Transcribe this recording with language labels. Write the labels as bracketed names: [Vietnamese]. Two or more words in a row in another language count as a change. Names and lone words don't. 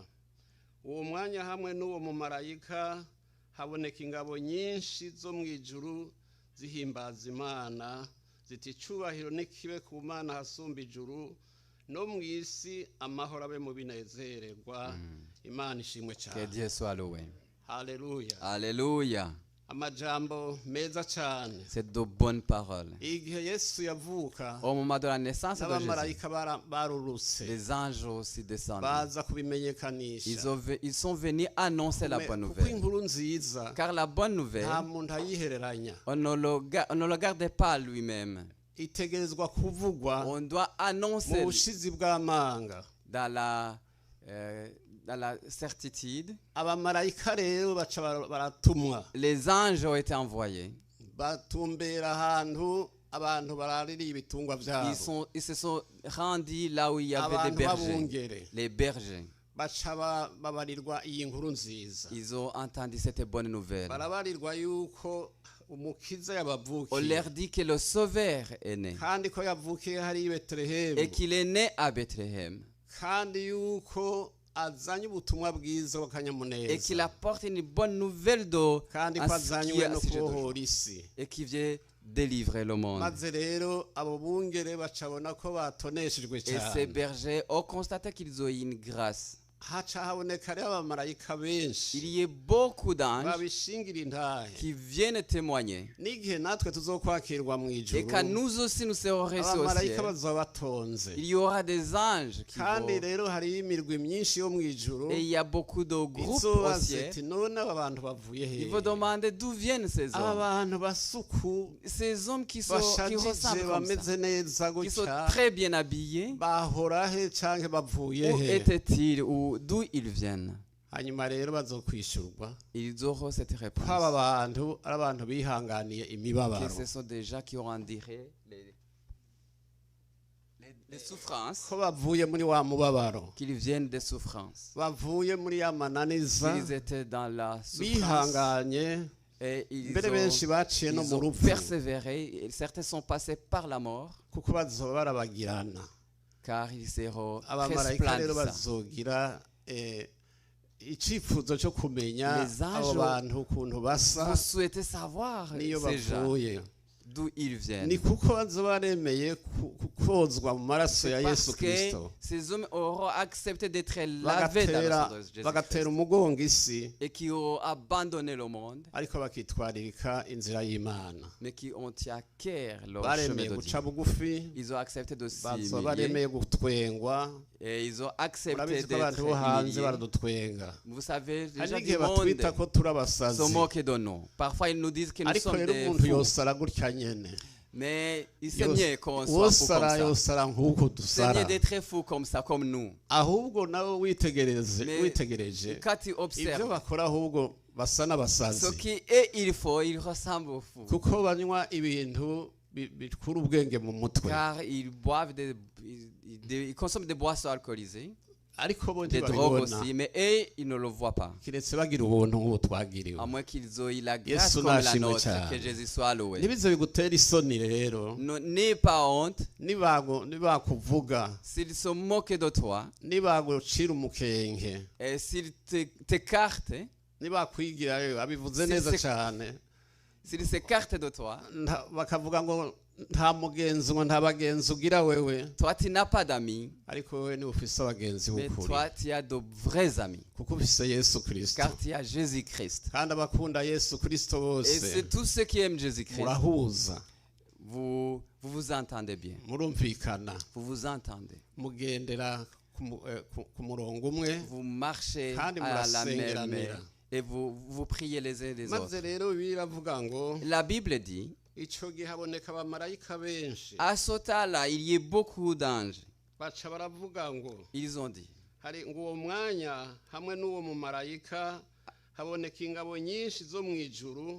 [Rundi] Uwo mwanya hamwe n'uwo mumarayika haboneka ingabo nyinshi zo mu ijuru zihimbaza Imana ziti cubahiro n'ikibe ku Mana hasumba ijuru no mu isi amahoro abe mu binezererwa. Imana ishimwe cyane. [French] Que Dieu soit loué. [Rundi] Haleluya. [French] Alléluia. [Rundi] Amajambo meza cyane. [French] C'est de bonnes paroles. [Rundi] Igihe Yesu yavuka [French] Au moment de la naissance de Jésus, [Rundi] n'abamarayika barurutse [French] les anges aussi descendus. [Rundi] baza kubimenyekanisha. [French] Ils sont venus annoncer la bonne [Rundi] kuko [French] nouvelle. [Rundi] inkuru nziza [French] Car la bonne nouvelle, [Rundi] nta muntu ayihereranya. [French] on ne le garde pas lui-même. [Rundi] Itegerezwa kuvugwa [French] On doit [Rundi] mu [French] annoncer [Rundi] bushizi bw'amanga. [French] dans la certitude. [Rundi] Abamarayika rero baca baratumwa [French] Les anges ont été envoyés. [Rundi] batumbera ahantu abantu baraririye ibitungwa vyabo. [French] Ils se sont rendus là où il y avait des [Rundi] Abantu [French] bergers. [Rundi] babungere [French] Les bergers. [Rundi] baca babarirwa iyi nkuru nziza. [French] Ils ont entendu cette bonne nouvelle. [Rundi] Barabarirwa yuko umukiza [French] On [Rundi] yabavukiye [French] leur dit que le Sauveur est né. [Rundi] kandi ko yavukiye hari i [French] Et [Rundi] Betelehemu [French] qu'il est né à Bethléem. [Rundi] kandi yuko azanye ubutumwa bwiza [French] Et [Rundi] bw'akanyamuneza [French] qu'il apporte une bonne nouvelle d'eau [Rundi] kandi ko [French] à ce qui [Rundi] azanywe [French] est à [Rundi] no [French] ce sujet de joie. [Rundi] kubohora isi. [French] Et qui vient délivrer le monde. [Rundi] Maze rero abo bungere bacabona ko batoneshejwe [French] Et ces [Rundi] cyane. [French] bergers ont constaté qu'ils ont eu une grâce. [Rundi] Haca haboneka rero abamarayika benshi [French] Il y a beaucoup d'anges [Rundi] babishingira intahe. [French] qui viennent témoigner. [Rundi] N'igihe natwe tuzokwakirwa mu [French] Et [Rundi] ijuru [French] quand nous aussi nous serons reçus au [Rundi] abamarayika [French] ciel, [Rundi] bazoba batonze. [French] il y aura des anges qui [Rundi] kandi [French] vont. [Rundi] rero hariyo imirwi myinshi yo mu ijuru [French] Et il y a beaucoup de groupes au [Rundi] izobaza [French] ciel. [Rundi] iti none aba bantu bavuye [French] Ils vont [Rundi] hehe? [French] demander d'où viennent ces [Rundi] Aba [French] hommes. [Rundi] bantu basuku [French] Ces hommes qui [Rundi] bashajije [French] ressemblent comme [Rundi] bameze [French] ça, [Rundi] neza [French] qui sont [Rundi] gutya [French] très bien habillés. [Rundi] bahora he canke bavuye [French] Où [Rundi] he? [French] étaient-ils ou d'où ils viennent? [Rundi] hanyuma rero bazokwishurwa [French] Ils auront cette [Rundi] ko [French] réponse. [Rundi] aba bantu ari abantu bihanganiye [French] Que [Rundi] imibabaro [French] ce sont des gens qui ont enduré les souffrances, [Rundi] ko bavuye muri wa mubabaro [French] qu'ils viennent des souffrances. [Rundi] bavuye muri ya mananiza [French] Ils étaient dans la souffrance [Rundi] bihanganye [French] et ils [Rundi] mbere benshi baciye no mu [French] ont [Rundi] rupfu [French] persévéré. Et certains sont passés par la mort [Rundi] kuko bazoba barabagirana. [French] car ils seront [Rundi] abamarayika rero [French] resplendissants. [Rundi] bazogira icifuzo cyo kumenya [French] Les anges [Rundi] abo bantu ukuntu basa [French] Vous souhaitez savoir [Rundi] niyo [French] ces gens, [Rundi] bavuye. [French] d'où ils viennent. [Rundi] Ni kuko bazoba baremeye kozwa mu maraso ya Yesu [French] Parce que [Rundi] Kristo [French] ces hommes auront accepté d'être lavés dans le sang de Jésus-Christ [Rundi] bagatera umugongo isi [French] et qui auront abandonné le monde, [Rundi] ariko bakitwaririka inzira y'Imana. [French] mais qui ont tenu à cœur leur chemin [Rundi] Baremeye [French] de [Rundi] guca [French] Dieu. [Rundi] bugufi [French] Ils ont accepté de [Rundi] bazoba [French] s'humilier [Rundi] baremeye gutwengwa. [French] et ils ont accepté [Rundi] Murabizi ko [French] d'être [Rundi] abantu bo hanze [French] humiliés. [Rundi] baradutwenga. [French] Vous savez, les [Rundi] Hari [French] gens [Rundi] n'igihe [French] du monde [Rundi] batwita ko turi [French] se [Rundi] abasazi [French] moquent de nous. Parfois, ils nous disent que nous [Rundi] ariko [French] sommes [Rundi] rero [French] des [Rundi] umuntu [French] fous. [Rundi] yosara gutya nyene. [French] Mais il c'est mieux qu'on soit fous comme [Rundi] wosara [French] ça. [Rundi] yosara nk'uko [French] C'est mieux [Rundi] dusara [French] d'être fous comme ça, comme nous. [Rundi] ahubwo nawe witegereje [French] Mais quand tu [Rundi] ibyo [French] observes [Rundi] bakora ahubwo basa [French] ce [Rundi] n'abasazi [French] qui est il faut, il ressemble aux fous. [Rundi] kuko banywa ibintu bikura ubwenge mu mutwe [French] Car ils boivent ils consomment des boissons alcoolisées, [Rundi] ariko bo [French] des drogues [Rundi] ntibabibona [French] aussi, mais eux, ils ne le voient pas. [Rundi] kiretse bagira ubuntu nk'ubu twagiriwe. [French] À moins qu'ils aient eu la grâce [Rundi] Yesu [French] comme la [Rundi] nashimwe [French] nôtre, [Rundi] cyane. [French] que Jésus soit loué. [Rundi] ntibize bigutera isoni rero [French] N'aie pas honte [Rundi] nibakuvuga [French] s'ils se moquent de toi [Rundi] nibagucira umukenke [French] et s'ils t'écartent, [Rundi] nibakwigira abivuze Si- neza si- cyane [French] s'ils s'écartent de toi, [Rundi] bakavuga ngo nta mugenzi ngo nta bagenzi ugira wewe [French] Toi, tu n'as pas d'amis, [Rundi] ariko wewe niwe ufise abagenzi [French] mais [Rundi] b'ukuri [French] toi, tu as de vrais amis, [Rundi] kuko ufise Yesu Kristo [French] car tu as Jésus-Christ. [Rundi] kandi abakunda Yesu Kristo [French] Et [Rundi] bose [French] c'est tous ceux qui aiment Jésus-Christ. [Rundi] murahuza [French] Vous vous entendez bien. [Rundi] murumvikana [French] Vous vous entendez. [Rundi] mugendera ku murongo umwe [French] Vous marchez [Rundi] Kandi [French] à la même [Rundi] murasengeranira. [French] et vous priez les uns les [Rundi] maze [French] autres. [Rundi] rero biravuga ngo [French] La Bible dit, [Rundi] ico gihe haboneka abamarayika benshi [French] à ce temps-là, il y a beaucoup d'anges. [Rundi] baca baravuga ngo [French] Ils ont dit, [Rundi] hari ngo uwo mwanya hamwe n'uwo mumarayika haboneka ingabo nyinshi zo mu ijuru